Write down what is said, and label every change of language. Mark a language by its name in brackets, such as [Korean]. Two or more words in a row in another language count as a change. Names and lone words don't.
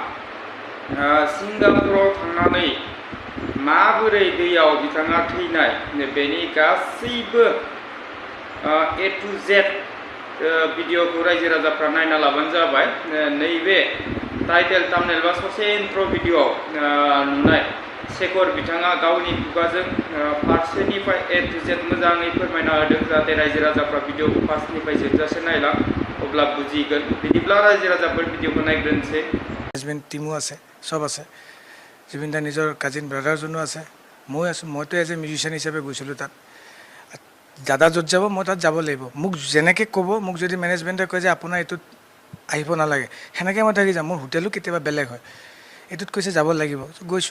[Bodo] सिंगापुराव थांनानै माबोरै दैयाव बिथाङा थैनाय बेनि गासैबो [English] A to Z [Bodo] भिडिअखौ रायजो राजाफ्रा नायना लाबानो जाबाय नैबे [English] title thumbnail [Bodo] बा ससे [English] intro video [Bodo] नुनाय शेखर बिथाङा गावनि खुगाजों फारसेनिफ्राय [English] A to Z [Bodo] मोजाङै फोरमायना होदों जाहाथे रायजो राजाफ्रा भिडिअखौ फार्स्टनिफ्राय जोबजासे नायलां अब्ला बुजिगोन बिदिब्ला रायजो राजाफोर भिडिअखौ नायग्रोनोसै [English] management team [Assamese] আছে চব আছে জুবিন দাৰ নিজৰ [English] cousin brother [Assamese] আছে মই আছোঁ মইতো [English] as a musician [Assamese] হিচাপে গৈছিলোঁ তাত দাদা য'ত যাব মই তাত যাব লাগিব মোক যেনেকৈ ক'ব মোক যদি মেনেজমেণ্টে কয় যে আপোনাৰ এইটোত আহিব নালাগে সেনেকৈ মই থাকি যাম মোৰ হোটেলো কেতিয়াবা বেলেগ হয় এইটোত কৈছে যাব লাগিব গৈছোঁ